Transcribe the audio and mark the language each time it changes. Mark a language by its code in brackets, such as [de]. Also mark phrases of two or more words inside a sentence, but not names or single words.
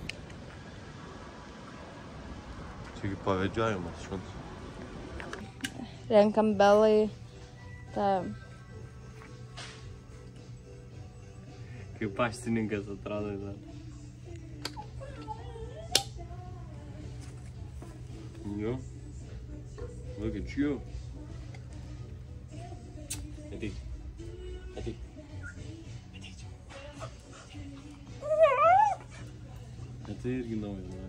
[lt] Čiagi pavedžiojimas šuns. Renkam belai tą... Kaip paštininkas atrado dar. Jo. [en] Look at you. [lt] Ateik. Ateik. Tai irgi nauja, ne?